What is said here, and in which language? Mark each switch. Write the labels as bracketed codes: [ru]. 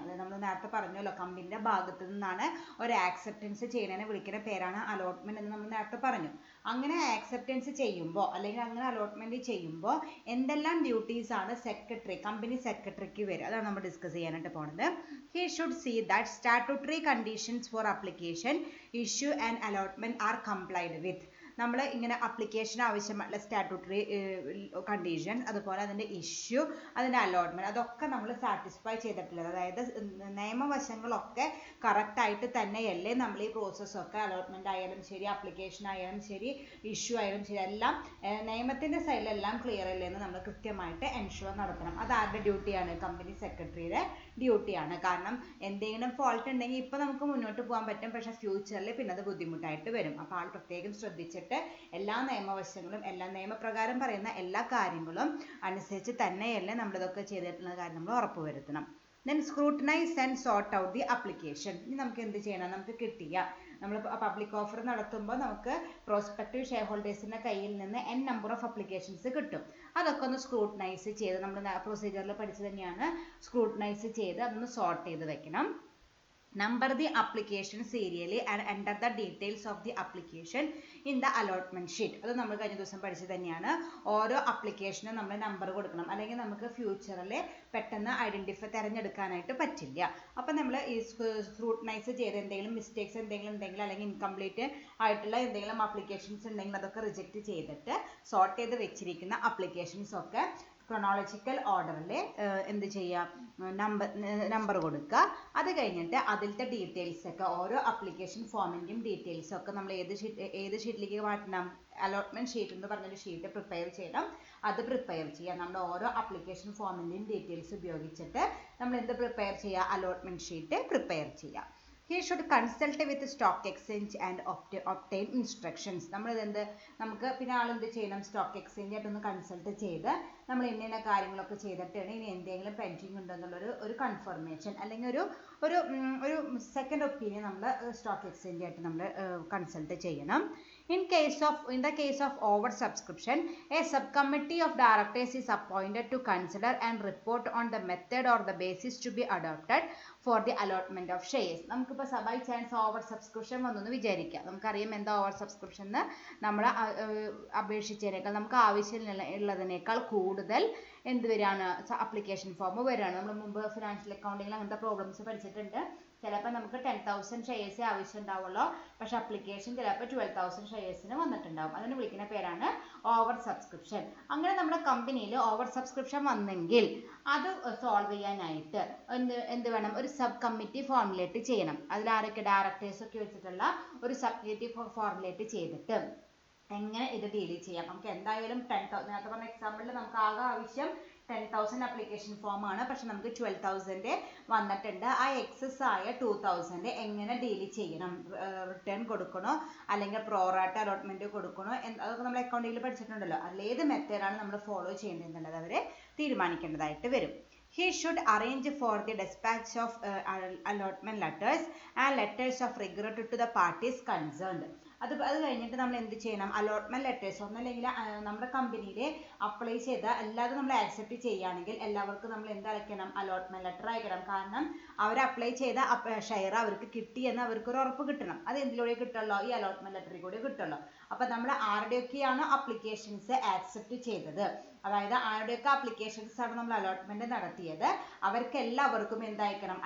[ml] അതായത് നമ്മൾ നേരത്തെ പറഞ്ഞല്ലോ, കമ്പനിയുടെ ഭാഗത്തു നിന്നാണ് ഒരു ആക്സെപ്റ്റൻസ് ചെയ്യുന്നതിനെ വിളിക്കുന്ന പേരാണ് അലോട്ട്മെൻറ്റ് എന്ന് നമ്മൾ നേരത്തെ പറഞ്ഞു. അങ്ങനെ ആക്സെപ്റ്റൻസ് ചെയ്യുമ്പോൾ അല്ലെങ്കിൽ അങ്ങനെ അലോട്ട്മെൻറ്റ് ചെയ്യുമ്പോൾ എന്തെല്ലാം ഡ്യൂട്ടീസ് ആണ് കമ്പനി സെക്രട്ടറിക്ക് വരിക? അതാണ് നമ്മൾ ഡിസ്കസ് ചെയ്യാനായിട്ട് പോകുന്നത്. [en] He should see that statutory conditions for application, issue and allotment are complied with. [ml] നമ്മൾ ഇങ്ങനെ അപ്ലിക്കേഷൻ ആവശ്യമായിട്ടുള്ള സ്റ്റാറ്റ്യൂട്ടറി കണ്ടീഷൻ, അതുപോലെ അതിൻ്റെ ഇഷ്യൂ, അതിൻ്റെ അലോട്ട്മെൻറ്റ്, അതൊക്കെ നമ്മൾ സാറ്റിസ്ഫൈ ചെയ്തിട്ടുള്ളത്. അതായത് നിയമവശങ്ങളൊക്കെ കറക്റ്റായിട്ട് തന്നെയല്ലേ നമ്മൾ ഈ പ്രോസസ്സൊക്കെ അലോട്ട്മെൻറ്റ് ആയാലും ശരി, അപ്ലിക്കേഷൻ ആയാലും ശരി, ഇഷ്യൂ ആയാലും ശരി, എല്ലാം നിയമത്തിൻ്റെ സൈഡിലെല്ലാം ക്ലിയർ അല്ലേ എന്ന് നമ്മൾ കൃത്യമായിട്ട് എൻഷുർ നടത്തണം. അത് ആരുടെ ഡ്യൂട്ടിയാണ്? കമ്പനി സെക്രട്ടറിയുടെ ഡ്യൂട്ടിയാണ്. കാരണം എന്തെങ്കിലും ഫോൾട്ട് ഉണ്ടെങ്കിൽ ഇപ്പോൾ നമുക്ക് മുന്നോട്ട് പോകാൻ പറ്റും, പക്ഷേ ഫ്യൂച്ചറിൽ പിന്നെ അത് ബുദ്ധിമുട്ടായിട്ട് വരും. അപ്പോൾ ആൾ പ്രത്യേകം ശ്രദ്ധിച്ചിട്ട് എല്ലാ നിയമവശങ്ങളും, എല്ലാ നിയമപ്രകാരം പറയുന്ന എല്ലാ കാര്യങ്ങളും അനുസരിച്ച് തന്നെയല്ലേ നമ്മളിതൊക്കെ ചെയ്തിട്ടുള്ള കാര്യം നമ്മൾ ഉറപ്പുവരുത്തണം. [en] Then scrutinize and sort out the application. [ml] ഇനി നമുക്ക് എന്ത് ചെയ്യണം? നമുക്ക് കിട്ടിയ നമ്മൾ പബ്ലിക് ഓഫർ നടത്തുമ്പോൾ നമുക്ക് പ്രോസ്പെക്റ്റീവ് ഷെയർ ഹോൾഡേഴ്സിൻ്റെ കയ്യിൽ നിന്ന് നമ്പർ ഓഫ് അപ്ലിക്കേഷൻസ് കിട്ടും. അതൊക്കെ ഒന്ന് സ്ക്രൂട്ടനൈസ് ചെയ്ത്, നമ്മൾ പ്രൊസീജിയറിൽ പഠിച്ചു തന്നെയാണ്, സ്ക്രൂട്ടനൈസ് ചെയ്ത് അതൊന്ന് സോർട്ട് ചെയ്ത് വെക്കണം. [en] Number the application serially and enter the details of the application in the allotment sheet. [ml] അത് നമ്മൾ കഴിഞ്ഞ ദിവസം പഠിച്ചു തന്നെയാണ്. ഓരോ അപ്ലിക്കേഷനും നമ്മൾ നമ്പർ കൊടുക്കണം, അല്ലെങ്കിൽ നമുക്ക് ഫ്യൂച്ചറിൽ പെട്ടെന്ന് തിരഞ്ഞെടുക്കാനായിട്ട് പറ്റില്ല. അപ്പം നമ്മൾ ഈ സ്ക്രൂട്ടനൈസ് ചെയ്ത് എന്തെങ്കിലും മിസ്റ്റേക്സ് എന്തെങ്കിലും ഉണ്ടെങ്കിൽ, അല്ലെങ്കിൽ ഇൻകംപ്ലീറ്റ് ആയിട്ടുള്ള എന്തെങ്കിലും അപ്ലിക്കേഷൻസ് ഉണ്ടെങ്കിൽ അതൊക്കെ റിജക്റ്റ് ചെയ്തിട്ട് സോർട്ട് ചെയ്ത് വെച്ചിരിക്കുന്ന അപ്ലിക്കേഷൻസ് ഒക്കെ ക്രോണോളജിക്കൽ ഓർഡറിൽ എന്ത് ചെയ്യുക, നമ്പർ കൊടുക്കുക. അത് കഴിഞ്ഞിട്ട് അതിലത്തെ ഡീറ്റെയിൽസ് ഒക്കെ, ഓരോ അപ്ലിക്കേഷൻ ഫോമിൻ്റെയും ഡീറ്റെയിൽസ് ഒക്കെ നമ്മൾ ഏത് ഷീറ്റിലേക്ക് മാറ്റണം? അലോട്ട്മെൻറ്റ് ഷീറ്റ് എന്ന് പറഞ്ഞൊരു ഷീറ്റ് പ്രിപ്പയർ ചെയ്യണം. അത് പ്രിപ്പയർ ചെയ്യുക. നമ്മുടെ ഓരോ അപ്ലിക്കേഷൻ ഫോമിൻ്റെയും ഡീറ്റെയിൽസ് ഉപയോഗിച്ചിട്ട് നമ്മൾ എന്ത് പ്രിപ്പയർ ചെയ്യുക? അലോട്ട്മെൻറ്റ് ഷീറ്റ് പ്രിപ്പയർ ചെയ്യുക. [en] He should consult with the stock exchange and obtain instructions. [ml] നമുക്ക് പിന്നെ ആളെന്ത് ചെയ്യണം? സ്റ്റോക്ക് എക്സ്ചേഞ്ച് ആയിട്ടൊന്ന് കൺസൾട്ട് ചെയ്ത് നമ്മൾ ഇന്ന കാര്യങ്ങളൊക്കെ ചെയ്തിട്ടാണ് ഇനി എന്തെങ്കിലും പെൻഡിങ് ഉണ്ടെന്നുള്ളൊരു കൺഫർമേഷൻ, അല്ലെങ്കിൽ ഒരു സെക്കൻഡ് ഒപ്പീനിയൻ നമ്മൾ സ്റ്റോക്ക് എക്സ്ചേഞ്ച് ആയിട്ട് നമ്മൾ കൺസൾട്ട് ചെയ്യണം. [en] In the case of oversubscription, a subcommittee of directors is appointed to consider and report on the method or the basis to be adopted for the allotment of shares. [ml] നമുക്കിപ്പോൾ by chance over subscription വന്നെന്ന് വിചാരിക്കാം. നമുക്കറിയാം എന്താ over subscription എന്ന്. നമ്മൾ അപേക്ഷിച്ചതിനേക്കാൾ, നമുക്ക് ആവശ്യമുള്ളതിനേക്കാൾ കൂടുതൽ എന്ത് വരികയാണ്? അപ്ലിക്കേഷൻ ഫോം വരികയാണ്. നമ്മൾ മുമ്പ് ഫിനാൻഷ്യൽ അക്കൗണ്ടിങ്ങിൽ അങ്ങനത്തെ പ്രോബ്ലംസ് പഠിച്ചിട്ടുണ്ട്. ചിലപ്പോൾ നമുക്ക് 10,000 ഷെയർസേ ആവശ്യം ഉണ്ടാവുള്ളൂ, പക്ഷെ അപ്ലിക്കേഷൻ ചിലപ്പോൾ 12,000 ഷെയർസിന് വന്നിട്ടുണ്ടാവും. അതിന് വിളിക്കുന്ന പേരാണ് ഓവർ സബ്സ്ക്രിപ്ഷൻ. അങ്ങനെ നമ്മുടെ കമ്പനിയിൽ ഓവർ സബ്സ്ക്രിപ്ഷൻ വന്നെങ്കിൽ അത് സോൾവ് ചെയ്യാനായിട്ട് എന്ത് വേണം? ഒരു സബ് കമ്മിറ്റി ഫോർമുലേറ്റ് ചെയ്യണം. അതിൽ ആരൊക്കെ? ഡയറക്ടേഴ്സൊക്കെ വെച്ചിട്ടുള്ള ഒരു സബ് കമ്മിറ്റി ഫോർമുലേറ്റ് ചെയ്തിട്ട് എങ്ങനെ ഇത് ഡീൽ ചെയ്യാം? നമുക്ക് എന്തായാലും 10,000, നേരത്തെ പറഞ്ഞ എക്സാമ്പിളിൽ നമുക്ക് ആകെ ആവശ്യം 10,000 അപ്ലിക്കേഷൻ ഫോം ആണ്, പക്ഷെ നമുക്ക് 12,000 വന്നിട്ടുണ്ട്. ആ എക്സസ് ആയ 2,000 എങ്ങനെ ഡീൽ ചെയ്യണം? റിട്ടേൺ കൊടുക്കണോ, അല്ലെങ്കിൽ പ്രോറാട്ട അലോട്ട്മെന്റ് കൊടുക്കണോ? അതൊക്കെ നമ്മൾ അക്കൗണ്ടിങ്ങിൽ പഠിച്ചിട്ടുണ്ടല്ലോ. അതിലേത് മെത്തേഡാണ് നമ്മൾ ഫോളോ ചെയ്യേണ്ടതെന്നുള്ളത് അവരെ തീരുമാനിക്കേണ്ടതായിട്ട് വരും. [en] He should arrange for the dispatch of allotment letters and letters of regret to the parties concerned. [ml] അത് കഴിഞ്ഞിട്ട് നമ്മൾ എന്ത് ചെയ്യണം? അലോട്ട്മെന്റ് ലെറ്റേഴ്സ് ഒന്നല്ലെങ്കിൽ നമ്മുടെ കമ്പനിയിൽ അപ്ലൈ ചെയ്ത എല്ലാവരും നമ്മൾ ആക്സെപ്റ്റ് ചെയ്യുകയാണെങ്കിൽ എല്ലാവർക്കും നമ്മൾ എന്ത് അയക്കണം? അലോട്ട്മെന്റ് ലെറ്റർ അയക്കണം. കാരണം അവർ അപ്ലൈ ചെയ്ത ഷെയർ അവർക്ക് കിട്ടിയെന്ന് അവർക്കൊരു ഉറപ്പ് കിട്ടണം. അത് എന്തിലൂടെ കിട്ടുള്ളൂ? ഈ അലോട്ട്മെന്റ് ലെറ്ററിൽ കൂടെ കിട്ടുള്ളൂ. അപ്പൊ നമ്മൾ ആരുടെയൊക്കെയാണോ അപ്ലിക്കേഷൻസ് ആക്സെപ്റ്റ് ചെയ്തത്, അതായത് ആരുടെയൊക്കെ അപ്ലിക്കേഷൻസ് ആണ് നമ്മൾ അലോട്ട്മെന്റ് നടത്തിയത്, അവർക്ക് എല്ലാവർക്കും എന്തയക്കണം?